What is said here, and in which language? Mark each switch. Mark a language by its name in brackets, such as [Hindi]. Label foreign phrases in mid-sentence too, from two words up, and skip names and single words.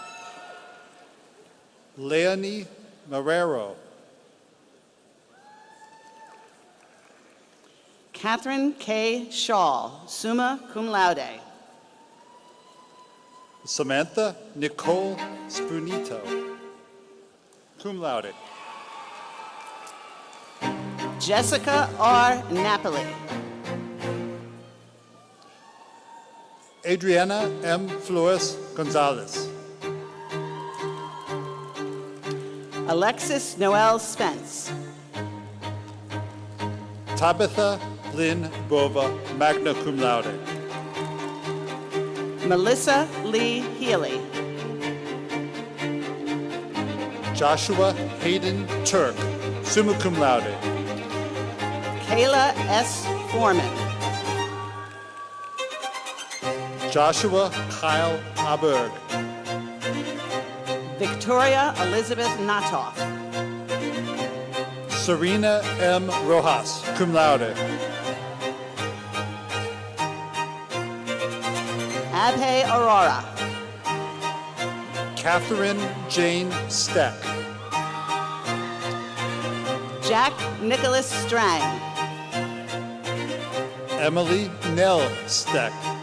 [English] Leonie Marrero. Catherine K. Shaw, [Latin] summa cum laude. [English] Samantha Nicole Spunito, [Latin] cum laude. [English] Jessica R. Napoli. Adriana M. Flores Gonzalez. Alexis Noel Spence. Tabitha Lynn Bova, [Latin] magna cum laude. [English] Melissa Lee Healy. Joshua Hayden Turk, [Latin] summa cum laude. [English] Kayla S. Foreman. Joshua Kyle Aberg. Victoria Elizabeth Natoff. Serena M. Rojas, [Latin] cum laude. [English] Abhay Aurora. Catherine Jane Steck. Jack Nicholas Strang. Emily Nell Steck.